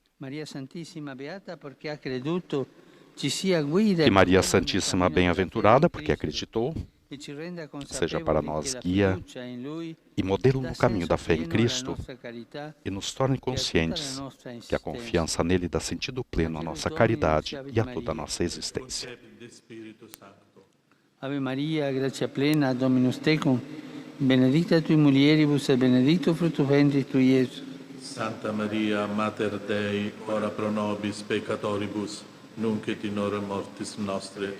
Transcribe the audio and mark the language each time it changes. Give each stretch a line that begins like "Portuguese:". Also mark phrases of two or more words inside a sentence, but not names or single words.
Portuguese: Que Maria Santíssima Bem-aventurada, porque acreditou, seja para nós guia e modelo no caminho da fé em Cristo e nos torne conscientes que a confiança nele dá sentido pleno à nossa caridade e a toda a nossa existência.
Latin: Ave Maria, gratia plena, Dominus tecum, benedicta tui mulieribus et benedictus fructus ventris tui, Iesus. Santa Maria, Mater Dei, ora pro nobis peccatoribus, nunc et in hora mortis nostre.